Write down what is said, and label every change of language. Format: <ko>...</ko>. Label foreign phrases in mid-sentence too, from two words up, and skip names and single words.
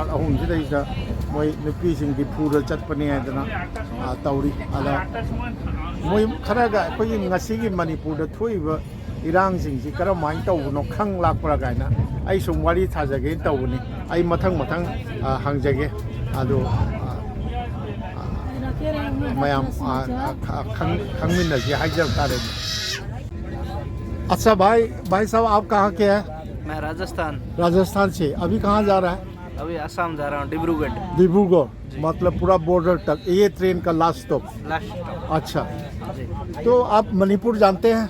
<mni>ahum sida ida moi nupi sing di pura chatpani adana tauri ada moi khara ga koi ngasi gi Manipur da thoiba irang sing si kara mai taw no khang lakpra ga na ai sum wari thajage tawni ai mathang hangjage ado mayam khangmin na ji hajar tare</mni> <hi>अच्छा भाई साहब आप कहाँ के हैं? मैं राजस्थान से। अभी कहाँ जा रहा है? अभी असम जा रहा हूँ, डिब्रूगढ़। मतलब पूरा बॉर्डर तक ये ट्रेन का लास्ट स्टॉप। अच्छा जी। तो आप मणिपुर जानते हैं?</hi>